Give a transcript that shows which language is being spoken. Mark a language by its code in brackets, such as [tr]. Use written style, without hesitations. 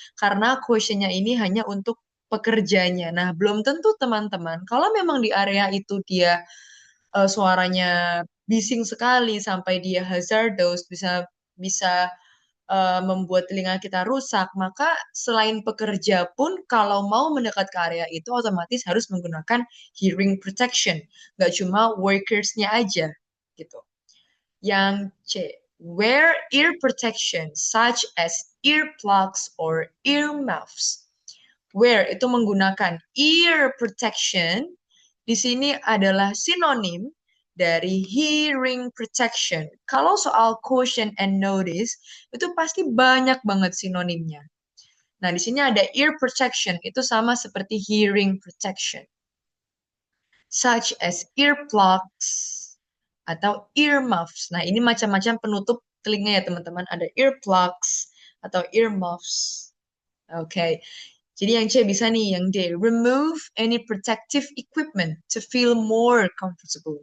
[id] Karena questionnya ini hanya untuk pekerjanya. Nah, belum tentu teman-teman, kalau memang di area itu dia suaranya bising sekali sampai dia hazardous, bisa bisa membuat telinga kita rusak, maka selain pekerja pun kalau mau mendekat ke area itu otomatis harus menggunakan hearing protection. Nggak cuma workersnya aja gitu. [en] Yang C, wear ear protection such as earplugs or earmuffs. [id] Wear itu menggunakan ear protection. Di sini adalah sinonim dari hearing protection. Kalau soal caution and notice, itu pasti banyak banget sinonimnya. Nah, di sini ada ear protection, itu sama seperti hearing protection. [en] Such as earplugs atau earmuffs. [id] Nah, ini macam-macam penutup telinga ya, teman-teman. Ada earplugs atau earmuffs. Oke. Jadi yang C bisa nih, yang D. [en] Remove any protective equipment to feel more comfortable.